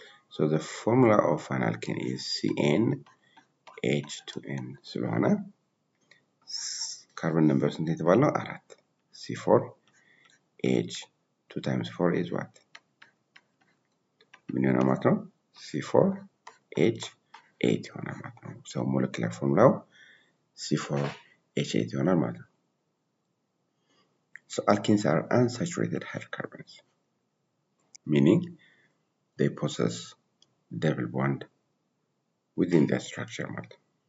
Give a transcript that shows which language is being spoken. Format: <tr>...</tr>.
<en>So the formula of an alkane is CnH2n</en> <am>ስለሆነ</am> <en>carbon number</en> <am>ስንት የተባለው</am> <en>4 C4 H 2 times 4 is what?</en> <am>ምን ይሆናል ማለት ነው? C4 H 8 ይሆናል ማለት ነው. So molecular formula C4 H8 ይሆናል ማለት ነው.</am> <en>So alkenes are unsaturated hydrocarbons, meaning they possess double bond within their structure</en> <am>ማለት ነው.</am>